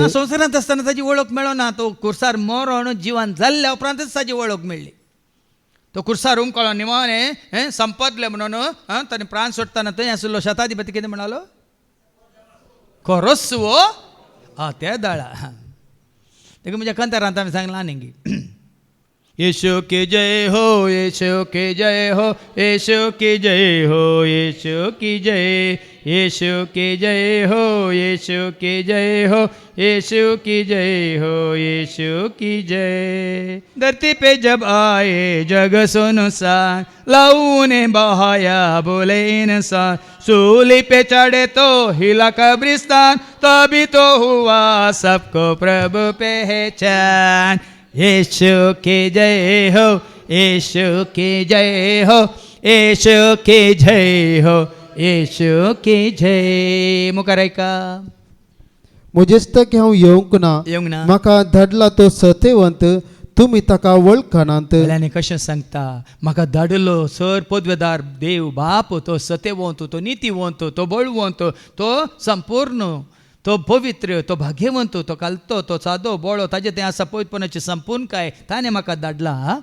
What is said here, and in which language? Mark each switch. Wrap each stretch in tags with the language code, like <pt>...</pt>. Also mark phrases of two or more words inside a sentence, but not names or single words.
<kok>संवसारांत आसतना ताची वळख मेळना. तो कुर्सार मरण जिवान जाल्ल्या उपरांतच ताची वळख मेळ्ळी. तो कुर्सार कळो निमाणे संपदले म्हणून ताणें प्राण सोडटाना थंय आशिल्लो शताधिपती कितें म्हणालो खरोच ते दाळा. देखून म्हज्या कंतारांत हांवें सांगलां न्ही</kok> <hi>यीशु की जय हो यीशु की जय हो यीशु की जय हो यीशु की जय यीशु की जय हो यीशु की जय हो यीशु की जय हो यीशु की जय. धरती पे जब आए जग सुनसान लहू बहाया बोले इंसान सूली पे चढ़े तो हिला कब्रिस्तान तभी तो हुआ सबको प्रभु पहचान. यीशु की जय हो यीशु की जय हो यीशु की जय हो यीशु की जय.</hi> <kok>मुखार ऐका म्हजे दिसता की हांव येवंक ना. म्हाका धाडला तो सत्यवंत तुम्ही ताका वळखनात. आनी कशें सांगता म्हाका धाडलो सर पदवेदार देव बाप तो सत्यवंत तो नितीवंत तो बळवंत तो संपूर्ण तो पवित्र तो भाग्यवंत तो कालतो तो सादो बोळो ताजे तें आसा पवित्रपणाची संपूर्ण काय ताणें म्हाका धाडला.</kok>